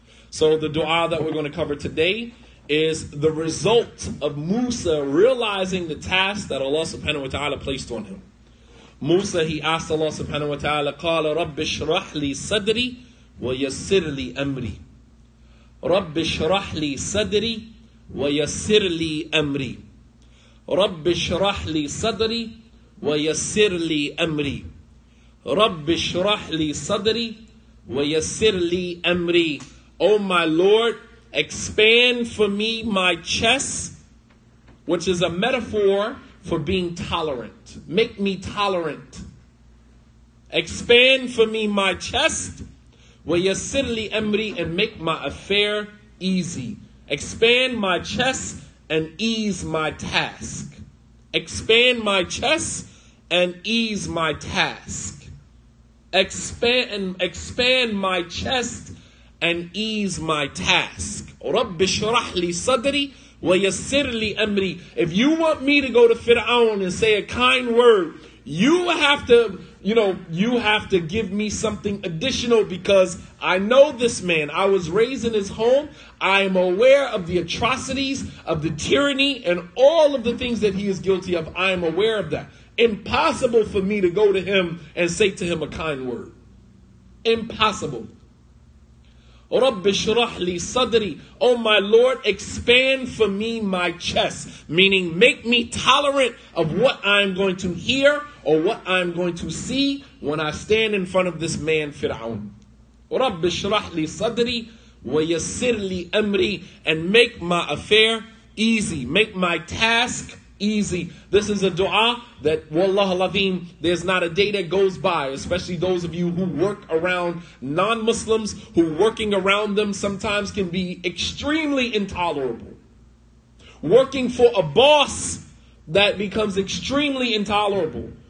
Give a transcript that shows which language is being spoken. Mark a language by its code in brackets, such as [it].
[en] So the dua that we're going to cover today is the result of Musa realizing the task that Allah subhanahu wa ta'ala placed on him. Musa, he asked Allah subhanahu wa ta'ala, [ar] قَالَ رَبِّ اشْرَحْ لِي صَدْرِي وَيَسِّرْ لِي أَمْرِي. رَبِّ اشْرَحْ لِي صَدْرِي وَيَسِّرْ لِي أَمْرِي. رَبِّ اشْرَحْ لِي صَدْرِي وَيَسِّرْ لِي أَمْرِي. رَبِّ اشْرَحْ لِي صَدْرِي وَيَسِّرْ لِي أَمْرِي. [en] O my Lord, expand for me my chest, which is a metaphor for being tolerant. Make me tolerant. Expand for me my chest, [ar] وَيَسِّرْ لِي أَمْرِي, [en] and make my affair easy. Expand my chest and ease my task. Expand my chest and ease my task. Expand my chest and ease my task. [ar] رَبِّ اشْرَحْ لِي صَدْرِي وَيَسِّرْ لِي أَمْرِي. [en] If you want me to go to Fir'aun and say a kind word, you have to give me something additional, because I know this man. I was raised in his home. I am aware of the atrocities, of the tyranny, and all of the things that he is guilty of. I am aware of that. Impossible for me to go to him and say to him a kind word. Impossible. [ar] رَبِّ اشْرَحْ لِي صَدْرِي. [en] Oh my Lord, expand for me my chest. Meaning, make me tolerant of what I'm going to hear or what I'm going to see when I stand in front of this man Fir'aun. [ar] رَبِّ اشْرَحْ لِي صَدْرِي وَيَسِّرْ لِي أَمْرِي, [en] and make my affair easy. Make my task easy. This is a dua that, wallah al-azim, there's not a day that goes by, especially those of you who work around non-Muslims, who working around them sometimes can be extremely intolerable. Working for a boss, that becomes extremely intolerable.